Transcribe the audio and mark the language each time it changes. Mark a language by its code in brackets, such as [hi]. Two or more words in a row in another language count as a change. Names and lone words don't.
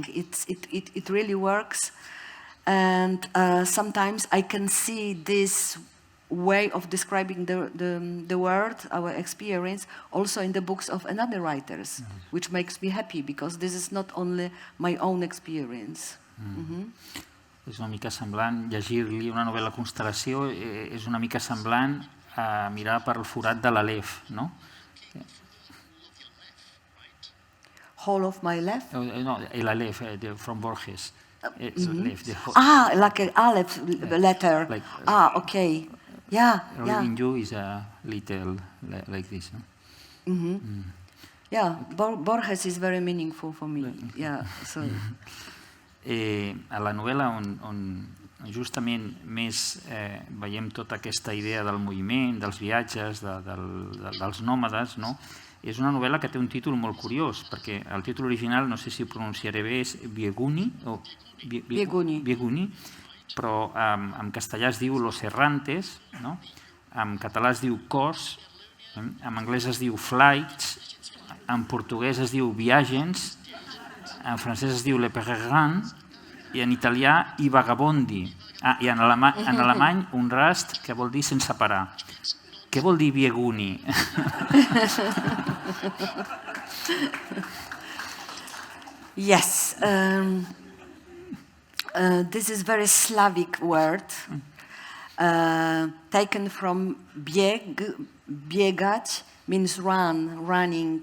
[en] It really works, and sometimes I can see this way of describing the world, our experience, also in the books of another writers, which makes me happy, because this is not only my own experience. [ca] És una mica semblant, llegir-li una novel·la Constel·lació és una mica semblant a mirar per el forat de l'Aleph, no? [en] Whole of my left? [ca] No, l'Aleph, from Borges. [en] Like an Aleph letter. Like, Okay. Yeah. Reading you is a little like this, no? Yeah, Borges is very meaningful for me. Yeah, so. [ca] A la novel·la on justament més veiem tota aquesta idea del moviment, dels viatges, dels nòmades, no? És una novel·la que té un títol molt curiós, perquè el títol original, no sé si ho pronunciaré bé, és Bieguni, però en castellà es diu Los Errantes, en català es diu Cors, en anglès es diu Flights, en portuguès es diu Viagens, en francès es diu Le Pèlerin, i en italià I Vagabondi. I en alemany un rast, que vol dir sense parar. Què vol dir Bieguni? [en] Yes, this is very Slavic word, taken from biegać, means running.